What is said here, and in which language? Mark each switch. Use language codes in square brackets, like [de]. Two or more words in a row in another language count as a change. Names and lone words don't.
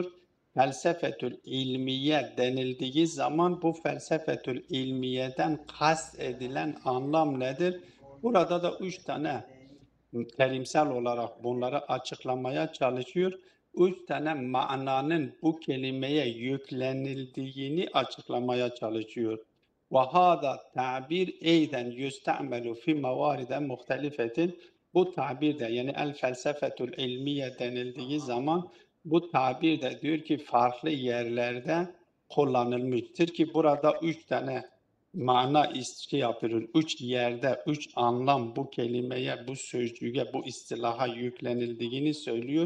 [ar] الفلسفة العلمية [tr] denildiği zaman bu felsefetül ilmiyeden kast edilen anlam nedir? Burada da üç tane terimsel olarak bunları açıklamaya çalışıyor. Üç tane mananın bu kelimeye yüklenildiğini açıklamaya çalışıyor. [ar] وَهَذَا [tr] tabir eyden [ar] يُسْتَعْمَلُ فِي مَوَارِدَ مُخْتَلِفَةٍ. [tr] Bu tabir de yani [ar] الفلسفة العلمية [tr] denildiği zaman bu tabir de diyor ki farklı yerlerde kullanılmıştır ki burada üç tane mana yapıyor. Üç yerde, üç anlam bu kelimeye, bu sözcüğe, bu istilaha yüklenildiğini söylüyor.